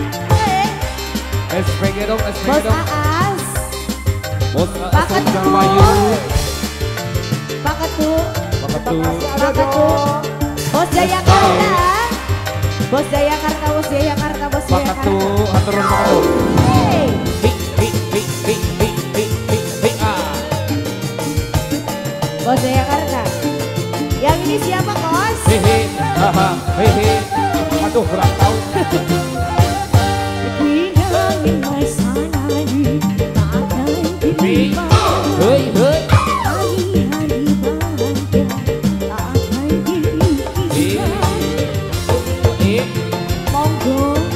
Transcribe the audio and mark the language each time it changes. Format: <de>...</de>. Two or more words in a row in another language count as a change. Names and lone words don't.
<id>SPG dong, SPG Bos dong. Aas. Bos Pak Ketu. Pak Ketu. Pak Ketu. Bos Jayakarta. Bos Jayakarta, Bos Jayakarta, Bos Pak Ketu, Jayakarta. aturan Pak Ketu. Hey. Bos Jayakarta. Yang ini siapa, Kos? Hehe, haha, hehe. Aduh, kurang tahu. Hei, hei. Monggo.</id>